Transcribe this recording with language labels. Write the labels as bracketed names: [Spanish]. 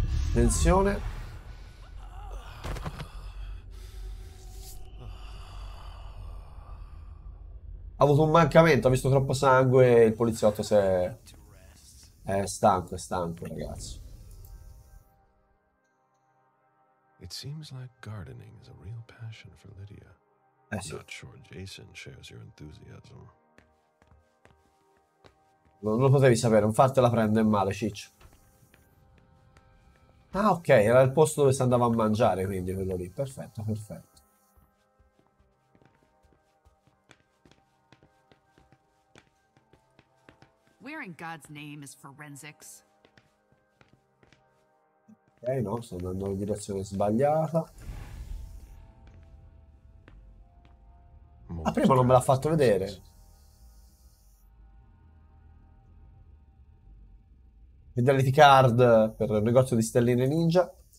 [Italian] Attenzione. Ha avuto un mancamento, ha visto troppo sangue, il poliziotto si è stanco, ragazzi. [English] It seems like gardening is a real passion for Lydia. [Italian] Sì. [English] Not sure Jason shares your enthusiasm. [Italian] Non lo potevi sapere, non fartela prendere male, ciccio. Ah, ok, era il posto dove si andava a mangiare, quindi quello lì. Perfetto, perfetto. [English] Where in God's name is forensics? [Italian] Ok, no, sto andando in direzione sbagliata. Ah, prima non me l'ha fatto vedere. Fidelity card per il negozio di stelline ninja.